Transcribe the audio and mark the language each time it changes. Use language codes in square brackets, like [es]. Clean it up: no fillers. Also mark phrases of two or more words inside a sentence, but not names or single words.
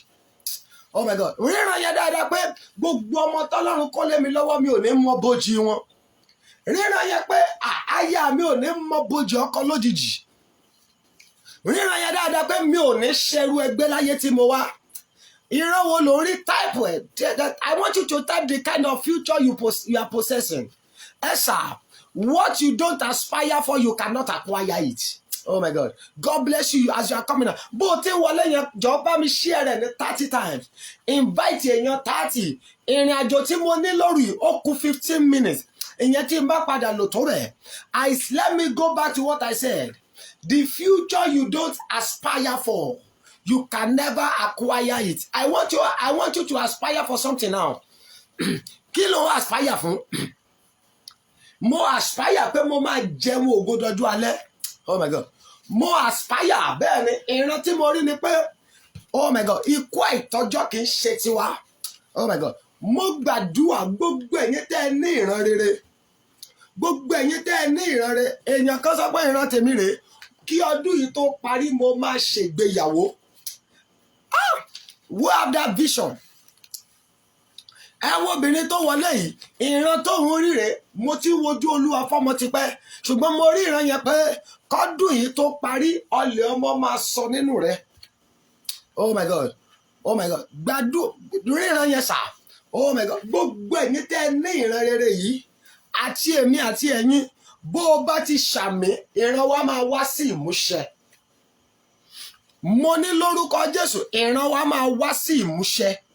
[en] Oh my God, [yo] ríran yẹn dáadáa pé gbogbo ọmọ tọ́lọ́run kó lé mi lọ́wọ́ mi ò ní mọ bójì wọn. Ríran yẹn pé aya mi ò ní mọ bójì ọkọ lójijì. Ríran yẹn dáadáa pé mi ò ní ṣerú ẹgbẹ́ láyé tí mo wá. Ìran wo ló rí type ẹ̀? [en] I want you to type the kind of future you are possessing. Sir, what you don't aspire for, you cannot acquire it. Oh my God, God bless you as you are coming. [yo] Bó o ti wọlé yẹn, jọ̀ọ́ bá mi share rẹ̀ ní 30 times. Invite èèyàn 30. Ìrìn àjò tí mo ní lórí ó kù 15 minutes. Ìyẹn tí n bá padà lò tó rẹ̀. [en] Let me go back to what I said. The future you don't aspire for, you can never acquire it. I want you to aspire for something now. [yo] Kí ló aspire fún? Mo aspire pé mo máa jẹun ògo dọjú alẹ́. [en] Oh my God, [yo] mo aspire bẹ́ẹ̀ ni ìran tí mo rí ni pé, [en] oh my God, [yo] ikú àìtọ́jọ́ kì í ṣe tiwa. [en] Oh my God, [yo] mo gbàdúrà gbogbo ẹ̀yin tẹ́ ẹ ní ìran rere. Gbogbo ẹ̀yin tẹ́ ẹ ní ìran rere. Èèyàn kan sọ pé ìran tèmi rèé, kí ọdún yìí tó parí mo máa ṣègbéyàwó. [en] We have that vision. [yo] Ẹ wo obìnrin tó wọlé yìí, ìran tó ń rí rèé, mo ti wojú Olúwa fọ́mọ tipẹ́, ṣùgbọ́n mo rí ìran yẹn pé kọ́dún yìí tó parí ọlẹ̀ ọmọ máa sọ nínú rẹ̀. [en] Oh my God, oh my God, [yo] ríran yẹn sà. [en] Oh my God, [yo] gbogbo ẹ̀yin tẹ́ ẹ ní ìran rere yìí, àti èmi àti ẹ̀yin, bó o bá ti ṣàmì, ìran wa máa wá sí ìmúṣẹ. Mo ní lórúkọ Jésù, ìran wa máa wá sí ìmúṣẹ.